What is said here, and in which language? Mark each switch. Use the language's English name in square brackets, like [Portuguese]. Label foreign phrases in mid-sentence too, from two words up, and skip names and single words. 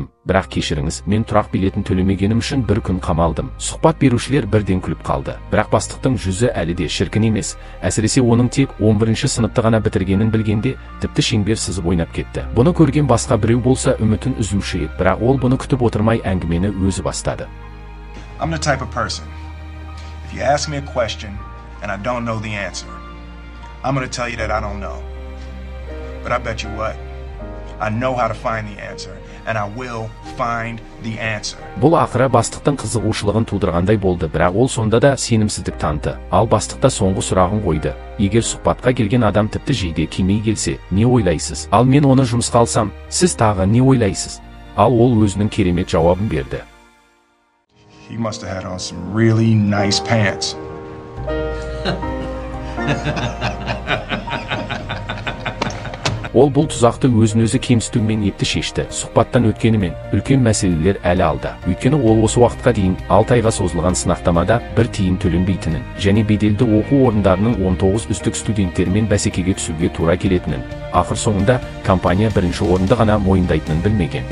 [Kazakh] Бірақ кешіріңіз, мен тұрақ билетін төлемегенім үшін бір күн қамалдым. Сұхбат берушілер бірден күліп қалды. Бірақ бастықтың жүзі әлі де шіркін емес. Әсіресе оның тек 11-ші сыныпты ғана бітіргенін білгенде, тіпті шеңбер сызып ойнап кетті. Бұны көрген басқа біреу болса үмітін үзуші еді, бірақ ол бұны күтіп отырмай әңгімені өзі бастады. [English] I'm the type of person, if you ask me a question and I don't know the answer, I'm going to tell you that I don't know. But I bet you what, I know how to find the answer, and I will find the answer. [Kazakh] Бұл ақыры бастықтың қызығушылығын тудырғандай болды, бірақ ол сонда да сенімсіздік танытты. Ал бастық та соңғы сұрағын қойды. Егер сұхбатқа келген адам тіпті жейде кимей келсе, не ойлайсыз? Ал мен оны жұмысқа алсам, сіз тағы не ойлайсыз? Ал ол өзінің керемет жауабын берді. [English] He must have had on some really nice pants. [Kazakh] Ол бұл тұзақты өзін-өзі кемсітумен епті шешті. Сұхбаттан өткенімен үлкен мәселелер әлі алды. Өйткені ол осы уақытқа дейін 6 айға созылған сынақтамада бір тиын төленбейтінін, және беделді оқу орындарының 19 үздік студенттермен бәсекеге түсуге тура келетінін, ақыр соңында компания бірінші орынды ғана мойындайтынын білмеген.